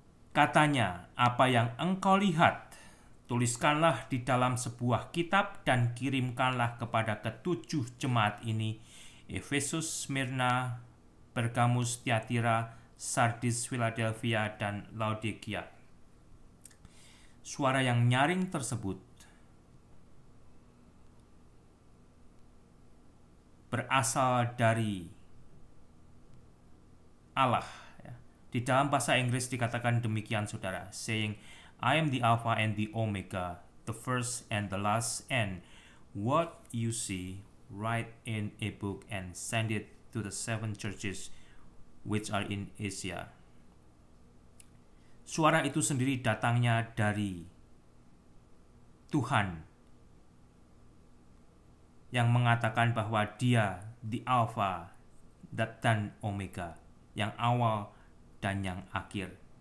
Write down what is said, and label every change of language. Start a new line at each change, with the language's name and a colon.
Indonesian: Katanya, "Apa yang engkau lihat, tuliskanlah di dalam sebuah kitab dan kirimkanlah kepada ketujuh jemaat ini, Efesus, Smyrna, Pergamus, Tiatira, Sardis, Philadelphia, dan Laodikia." Suara yang nyaring tersebut berasal dari Allah. Di dalam bahasa Inggris dikatakan demikian, saudara,
English: saying, "I am the Alpha and the Omega, the first and the last, and what you see, write in a book and send it to the 7 churches which are in Asia."
Indonesian: Suara itu sendiri datangnya dari Tuhan yang mengatakan bahwa Dia the Alpha dan Omega, yang awal dan yang akhir.